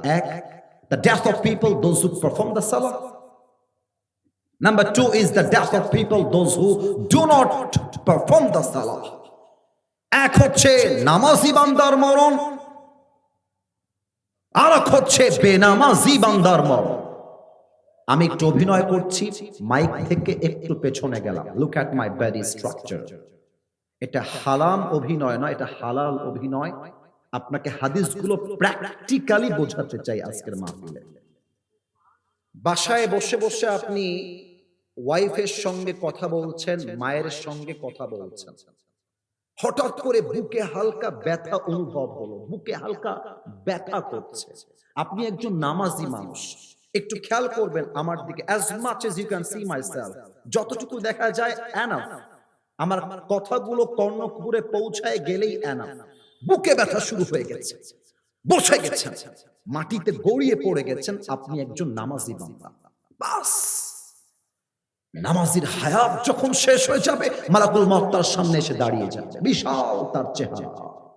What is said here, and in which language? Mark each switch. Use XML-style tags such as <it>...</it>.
<en>1, the death of people, those who perform the salah. Number 2 is the death of people, those who do not perform the salah.</en> <bn>এক হচ্ছে নামাজি বান্দার মরণ, আর এক হচ্ছে বেনামাজি বান্দার মরণ। আমি একটু অভিনয় করছি, মাইক থেকে একটু পেছনে গেলাম।</bn> <en>Look at my body structure.</en> <bn>এটা হারাম অভিনয় নয়, এটা হালাল অভিনয়। আপনাকে হাদিসগুলো প্র্যাকটিক্যালি বোঝাতে চাই আজকের মাহফিলে। বাসায় বসে বসে আপনি ওয়াইফের সঙ্গে কথা বলছেন, মায়ের সঙ্গে কথা বলছেন, হঠাৎ করে বুকে হালকা ব্যথা অনুভব হলো, বুকে হালকা ব্যথা করছে। আপনি একজন নামাজি মানুষ, একটু খেয়াল করবেন আমার দিকে।</bn> <en>as much as you can see myself,</en> <bn>যতটুকু দেখা যায়</bn> <en>Enough.</en> <bn>আমার কথাগুলো কর্ণকুহরে পৌঁছায় গেলেই এনাফ। বুকে ব্যথা শুরু হয়ে গেছে, বসে গেছেন, মাটিতে গড়িয়ে পড়ে গেছেন, আপনি একজন নামাজি বান্দা। বাস নামাজির হায়াত যখন শেষ হয়ে যাবে, মালাকুল মউত তার সামনে এসে দাঁড়িয়ে যাবে, বিশাল তার চেহারা।</bn>